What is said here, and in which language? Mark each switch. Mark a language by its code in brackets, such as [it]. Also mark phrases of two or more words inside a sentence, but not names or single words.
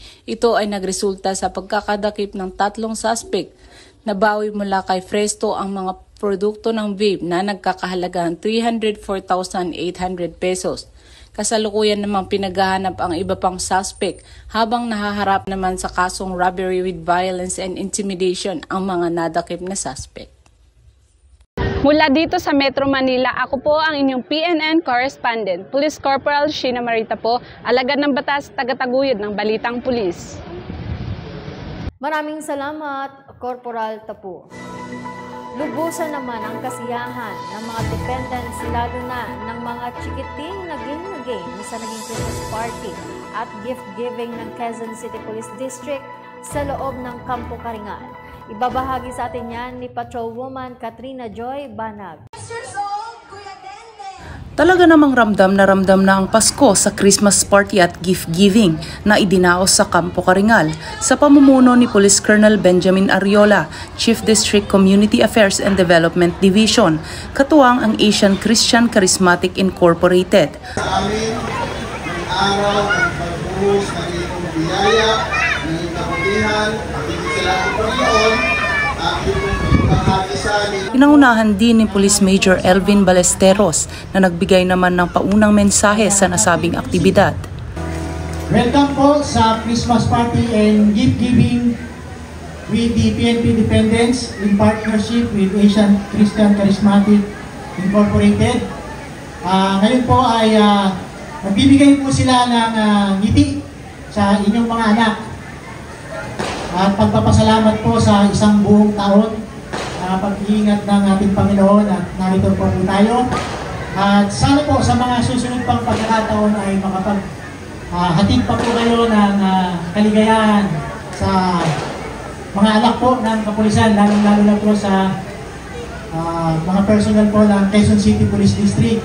[tl] Ito ay nagresulta sa pagkakadakip ng 3 suspect. Nabawi mula kay Fresto ang mga produkto ng vape na nagkakahalagang 304,800 pesos. Kasalukuyan namang pinaghahanap ang iba pang suspect habang nahaharap naman sa kasong [en] robbery with violence and intimidation [tl] ang mga nadakip na suspect. Mula dito sa Metro Manila, ako po ang inyong PNN correspondent, Police Corporal Sheena Marita po, alagad ng batas, tagataguyod ng Balitang Pulis. Maraming salamat, Corporal Tapu. Lubusan naman ang kasiyahan ng mga dependents, lalo na ng mga chikiting naging sa naging [en] Christmas party [tl] at gift-giving ng Quezon City Police District sa loob ng Campo Karingal. Ibabahagi sa atin yan ni Patrolwoman Katrina Joy Banag. Talaga namang ramdam na ang Pasko sa [en] Christmas party [tl] at gift-giving na idinaos sa Campo Karingal sa pamumuno ni Police Colonel Benjamin Ariola, Chief District Community Affairs and Development Division, katuwang ang Asian Christian Charismatic Incorporated. Sa amin, ang araw ng pagbuhos ng iyong biyaya, ng iyong kabutihan, pakikisalamat po noon, aking Pinangunahan din ni Police Major Elvin Balesteros na nagbigay naman ng paunang mensahe sa nasabing aktibidad. [en] Welcome [tl] po sa [en] Christmas party and gift giving with the PNP Dependents in partnership with Asian Christian Charismatic Incorporated. [tl] Ngayon po ay nagbibigay po sila ng ngiti sa inyong mga anak at pagpapasalamat po sa isang buong taon. Pag-iingat ng ating Panginoon at narito po tayo. At sana po sa mga susunod pang pagkakataon ay makapaghatid pa po kayo ng kaligayahan sa mga anak po ng kapulisan, lalo na po sa mga personal po ng Quezon City Police District.